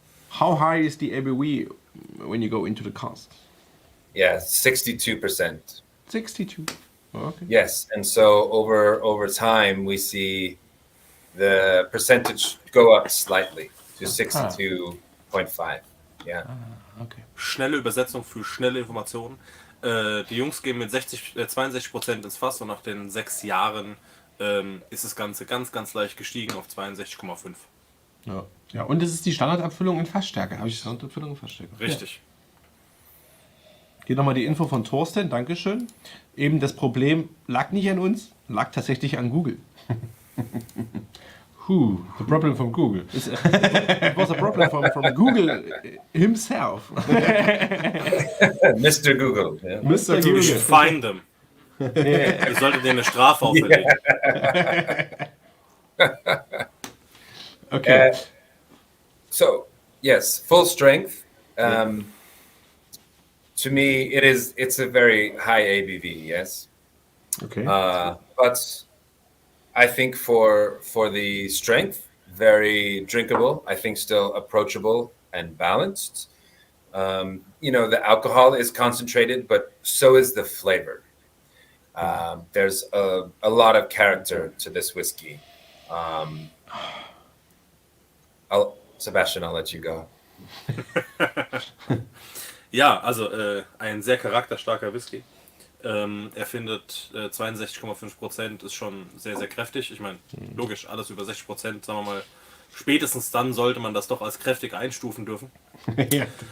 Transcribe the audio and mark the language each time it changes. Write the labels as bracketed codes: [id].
[en] How high is the ABV when you go into the cask? Yeah, 62%. 62. Okay. Yes, and so over time we see the percentage go up slightly to 62.5. Yeah. Okay. [de] Schnelle Übersetzung für schnelle Informationen. Die Jungs gehen mit 62% ins Fass und nach den 6 Jahren ist das Ganze ganz, ganz leicht gestiegen auf 62,5. Ja, und es ist die Standardabfüllung in Fassstärke. Habe ich Standardabfüllung in Fassstärke? Richtig. Hier nochmal die Info von Thorsten, Dankeschön. Eben das Problem lag nicht an uns, lag tatsächlich an Google. [en] The problem from Google. It was a problem from Google himself. Mr. Google. Yeah. Mr. You Google. should find them. [de] Ihr solltet denen eine Strafe auferlegen. [en] Okay. So yes, full strength. To me, it's a very high ABV. Yes. Okay. But I think for the strength, very drinkable. I think still approachable and balanced. The alcohol is concentrated, but so is the flavor. There's a lot of character to this whiskey. Sebastian, I'll let you go. [de] Ja, also ein sehr charakterstarker Whisky. Er findet 62,5% ist schon sehr, sehr kräftig. Ich meine, logisch, alles über 60%, sagen wir mal, spätestens dann sollte man das doch als kräftig einstufen dürfen. Ja.